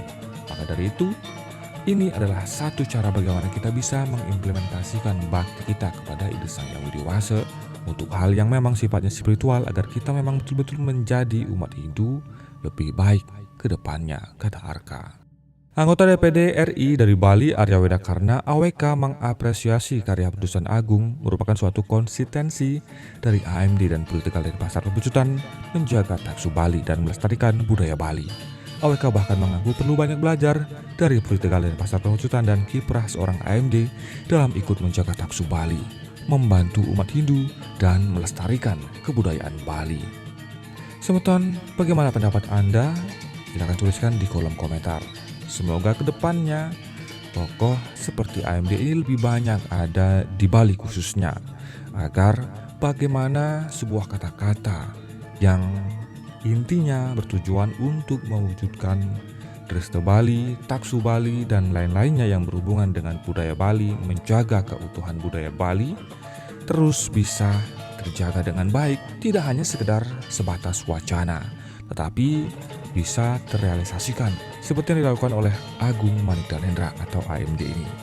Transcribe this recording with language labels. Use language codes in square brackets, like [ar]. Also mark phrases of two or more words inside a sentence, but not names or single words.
[id] Maka dari itu, ini adalah satu cara bagaimana kita bisa mengimplementasikan bakti kita kepada Ida Sang Yang Widi Wase untuk hal yang memang sifatnya spiritual agar kita memang betul-betul menjadi umat Hindu lebih baik ke depannya, kata Arka. Anggota DPD RI dari Bali Arya Widakarna AWK mengapresiasi karya pendudusan agung merupakan suatu konsistensi dari AMD dan Puri Tegal Denpasar Pemecutan menjaga taksu Bali dan melestarikan budaya Bali. AWK bahkan mengaku perlu banyak belajar dari Puri Tegal Denpasar Pemecutan dan kiprah seorang AMD dalam ikut menjaga taksu Bali, membantu umat Hindu dan melestarikan kebudayaan Bali. Semeton, bagaimana pendapat Anda? Silahkan tuliskan di kolom komentar. Semoga kedepannya tokoh seperti AMD ini lebih banyak ada di Bali khususnya, agar bagaimana sebuah kata-kata yang intinya bertujuan untuk mewujudkan Dresta Bali, Taksu Bali, dan lain-lainnya yang berhubungan dengan budaya Bali, menjaga keutuhan budaya Bali, terus bisa terjaga dengan baik, tidak hanya sekedar sebatas wacana, tetapi bisa terrealisasikan seperti yang dilakukan oleh Agung Manik Danendra atau AMD ini.